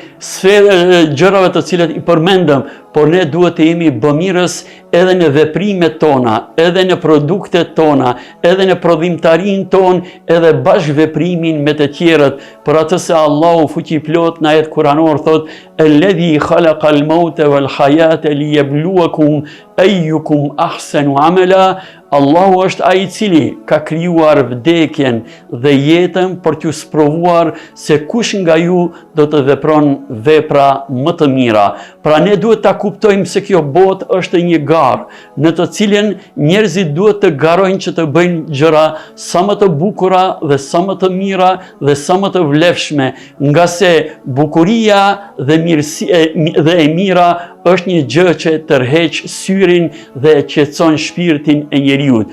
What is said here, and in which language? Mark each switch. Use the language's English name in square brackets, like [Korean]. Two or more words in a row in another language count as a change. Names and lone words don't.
[Albanian] gjërave të cilat i përmendëm, por ne duhet të jemi bëmirës edhe në veprimet tona, edhe në produktet tona, edhe në prodhimtarinë tonë, edhe bashkëveprimin me të tjerët, për atë se Allahu fuqiplot në ajet kuranor thot: [Arabic] "الذي خلق الموت والحياة ليبلوكم أيكم أحسن عملا." [Albanian] Allahu është ai i cili ka krijuar vdekjen dhe jetën për t'ju sprovuar se kush nga ju do të vepron vepra më të mira. Pra ne duhet ta kuptojmë se kjo botë është një garë, në të cilën njerëzit duhet të garojnë që të bëjnë gjëra sa më të bukura dhe sa më të mira dhe sa më të vlefshme, nga se bukuria dhe dhe e mira është një gjë që tërheq syrin dhe qetëson shpirtin e njeriut.